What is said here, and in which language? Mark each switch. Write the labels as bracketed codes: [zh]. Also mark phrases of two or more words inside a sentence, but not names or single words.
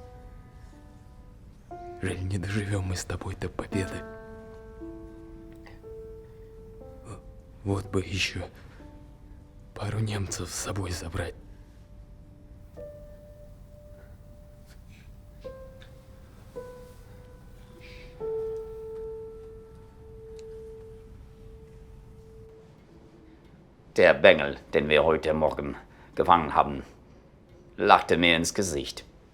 [ru] Жаль, не доживем мы с тобой до победы. Вот бы еще пару немцев с собой забрать. [de] Der Bengel, den wir heute Morgen gefangen haben, lachte mir ins Gesicht.